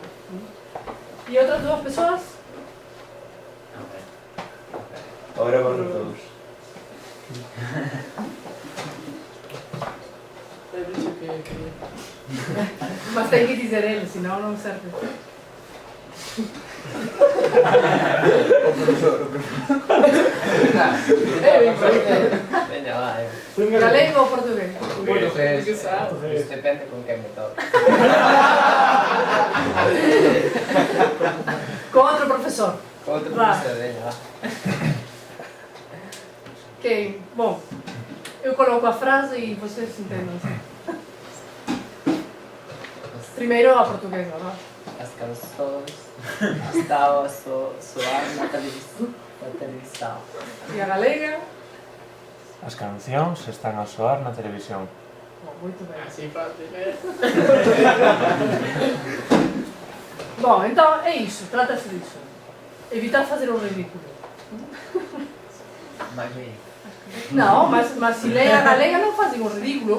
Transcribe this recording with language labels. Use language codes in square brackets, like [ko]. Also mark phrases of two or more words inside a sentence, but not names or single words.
[pt] E outras duas pessoas? Agora vamos todos. É disso que... Mas tem que dizer ele, senão não serve. [gl] Veña, va, Galego ou portugués? Portugués. Que sabe? Depende con quen me toque. [pt] Com outro professor. Outro [gl] Va. profesor, veña, va. [pt] Ok, bom. Eu coloco a frase e vocês entendem. Primeiro a portuguesa, vá. As canções estavam a soar na televisão. E a galega? [gl] As cancións están a soar na televisión. [pt] Bom, muito bem. [gl] Así fácil, né? [pt] Bom, então é isso, trata-se disso. Evitar fazer o ridículo. Mais bem. Não, mas se lê a galega não fazem o ridículo.